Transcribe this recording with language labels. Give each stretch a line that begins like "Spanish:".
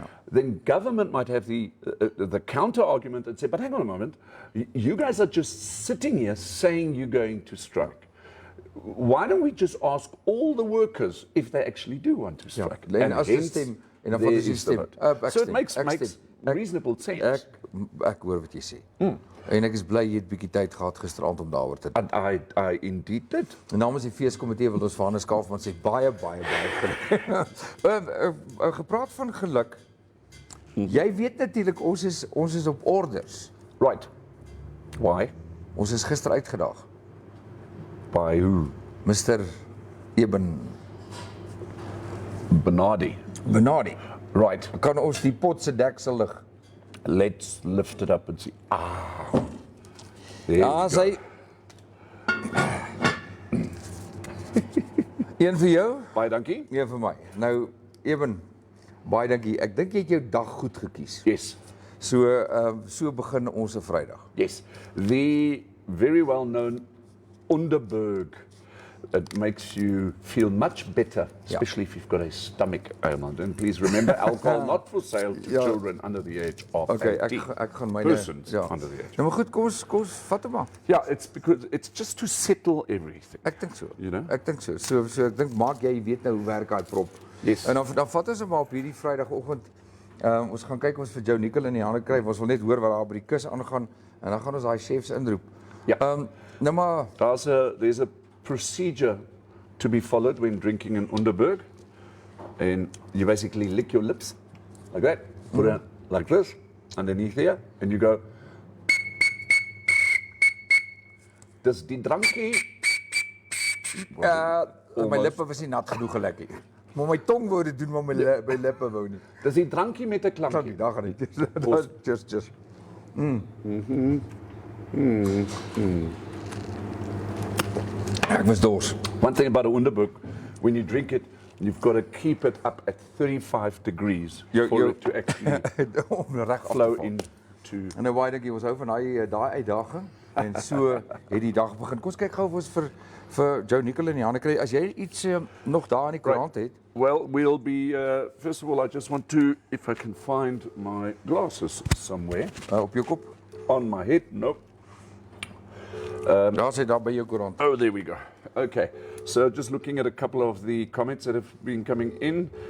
English: Then government might have the counter argument and say, but hang on a moment, you guys are just sitting here saying you're going to strike. Why don't we just ask all the workers if they actually do want to strike?
Afrikaans: En as jy stem, en dan vat jy stem.
English: So it makes reasonable sense.
Afrikaans: Ek hoor wat jy sê. En ek is bly jy het bietjie tyd gehad gisteraand om daaroor te dink.
English: And I indeed did.
Afrikaans: En namens die feeskomitee wil ons vir Hannes Kaufman sê baie geluk. Gepraat van geluk. Jy weet natuurlik ons is op orders.
English: Right. Why?
Afrikaans: Ons is gister uitgedaag.
English: By who? Mr. Eben Benardi. Right.
Afrikaans: Kan ons die pot se deksel lig?
English: Let's lift it up and see. There you go.
Afrikaans: Sy Een vir jou, Baie dankie. een vir my. Nou, Eben, baie dankie. Ek dink jy het jou dag goed gekies.
English: Yes.
Afrikaans: So begin ons 'n Vrydag.
English: Yes. The very well known Underberg it makes you feel much better, especially if you've got a stomach ailment. And please remember, alcohol not for sale to children under the age of 18.
Afrikaans: Ek gaan myne
English: Persons under the age.
Afrikaans: Nou maar goed, kom ons vat hom maar.
English: Yeah, it's because it's just to settle everything.
Afrikaans: Ek dink so.
English: You know?
Afrikaans: Ek dink so. So ek dink maak jy weet nou hoe werk daai prop.
English: Yes.
Afrikaans: En dan vat ons hom maar op hierdie Vrydagoggend. Ons gaan kyk ons vir Joe Nickel in die hande kry. Ons wil net hoor wat daar by die kus aangaan en dan gaan ons daai chefs inroep. Ja. Nou maar
English: There's a procedure to be followed when drinking an Underberg, and you basically lick your lips like that, put it like this underneath here, and you go.
Afrikaans: Dis die drankie. my lippe was nie nat genoeg gelek nie. Maar my tong wou dit doen, maar my lippe wou nie. Dis die drankie met 'n klankie. Dankie, daar gaan dit. Just. Ek was dors.
English: One thing about a Underberg, when you drink it, you've got to keep it up at 35 degrees for it to actually flow into.
Afrikaans: En nou baie dankie, ons hou van daai uitdaging en so het die dag begin. Kom ons kyk gou of ons vir Joe Nickel in die hande kry. As jy iets nog daar in die koerant het.
English: Well, we'll be, first of all, I just want to, if I can find my glasses somewhere.
Afrikaans: Op jou kop?
English: On my head, nope.
Afrikaans: Daar sê daar by jou koerant.
English: Oh, there we go. Okay, so just looking at a couple of the comments that have been coming in.